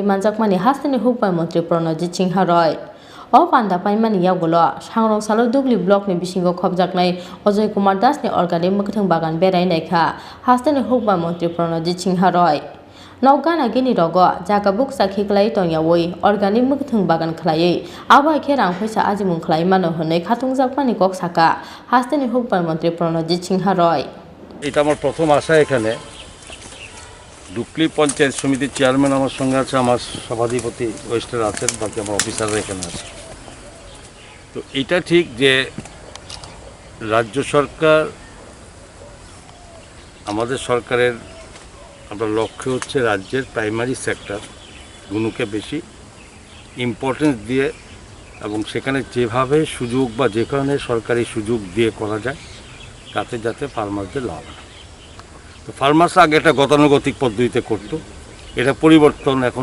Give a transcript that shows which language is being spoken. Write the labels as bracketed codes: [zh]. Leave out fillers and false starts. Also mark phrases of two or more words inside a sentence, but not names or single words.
[trp] manjakmani Hasteni Hukbar Mantri Pranajit Singha Roy o panda paimani yagulo Sangrong Salo Dukli block ni bisingo khobjaknai Ajay Kumar Dasni organic Muikwthwng Bagan Beraiwi Naikha Hasteni Hukbar Mantri Pranajit Singha Roy Naugana gini rogo jaga buksa khiklai tonyawoi organic Muikwthwng Bagan khlai abo akhe rang paisa ajimung khlai mano honoi khatungjakmani kok saka Hasteni Hukbar Mantri Pranajit Singha Roy [bn] এটা আমার প্রথম আশা এখানে ডুকলি পঞ্চায়েত সমিতির চেয়ারম্যান আমার সঙ্গে আছে আমার সভাধিপতি ওয়েস্টের আছেন বাকি আমার অফিসাররা এখানে আছে তো এটা ঠিক যে রাজ্য সরকার আমাদের সরকারের আমরা লক্ষ্য হচ্ছে রাজ্যের [en] primary sector [bn] গুলোকে বেশি ইম্পর্টেন্স দিয়ে এবং সেখানে যেভাবে সুযোগ বা যেখানে সরকারি সুযোগ দিয়ে করা যায় তাতে যাতে ফার্মারদের লাভ হয় তো ফার্মার্সরা আগে এটা গতানুগতিক পদ্ধতিতে করতো এটা পরিবর্তন এখন